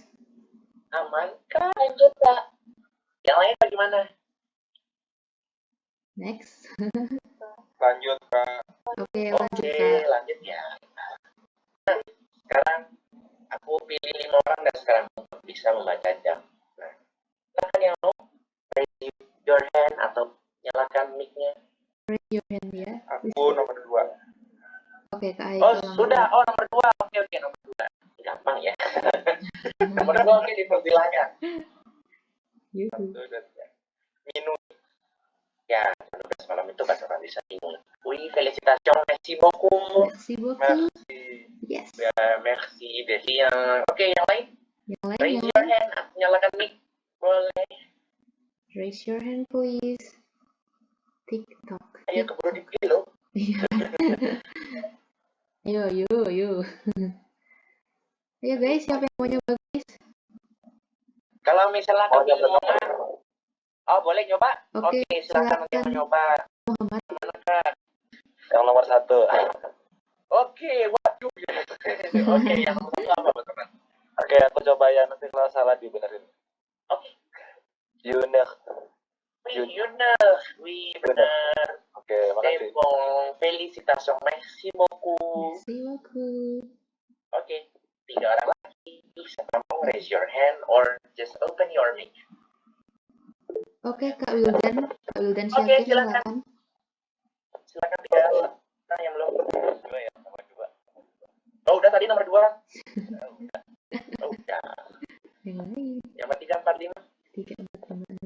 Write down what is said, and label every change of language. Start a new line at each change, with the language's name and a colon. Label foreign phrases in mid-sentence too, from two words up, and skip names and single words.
Indonesian: Aman kah? Lanjut, Kak. Yang lain bagaimana? Next. Lanjut, Kak. Oke, lanjut, Kak. Lanjut ya. Nah, sekarang aku pilih 5 orang dan sekarang bisa membaca jam. Nah, silakan yang mau
English: raise your hand
Indonesian: atau nyalakan mic-nya.
English: Raise your hand ya.
Indonesian: Aku nomor 2. Oke, Kak Oh, Haikal nomor sudah. Oh, nomor 2. Oke, nomor 2. Gampang ya. Nomor 2, oke, dipersilahkan. Yuhu. Minum. Ya, 12 malam itu bahasa Prancis minum.
French: Oui, félicitations, merci beaucoup. Merci beaucoup. Merci. Yes. Ya, merci de rien.
Indonesian: Oke, yang lain? Yang lain, Raise yang your lain. hand. Nyalakan mic. Boleh.
English: Raise your hand, please.
Indonesian: TikTok. Ayo, keburu dipilih loh. Ayo, ayo. Ayo guys, siapa yang mau nyoba guys? Kalau misalnya kebingungan, oh boleh nyoba? Oke, Silakan untuk silakan. mencoba. Muhammad. Yang nomor 1. Oke, waduh. Oke, yang nomor 1 apa, teman? Oke, aku coba ya, nanti kalau salah dibenerin. Oke. Yunus. Oui, benar. Oke,
French: C'est
Indonesian: makasih.
French: bon. Félicitations, merci beaucoup. Merci beaucoup.
Indonesian: Oke, 3 orang lagi. Siapa mau
English: raise your hand or just open your mic?
Indonesian: Oke, Kak Wildan. Kak Wildan Oke, Syakir, silakan. silakan. Silakan 3 orang yang belum. Ya, nomor 2. Oh, udah tadi nomor 2. Oh, udah. Yang lain. Yang 3, 4, 5. 3, 4, 5, 6,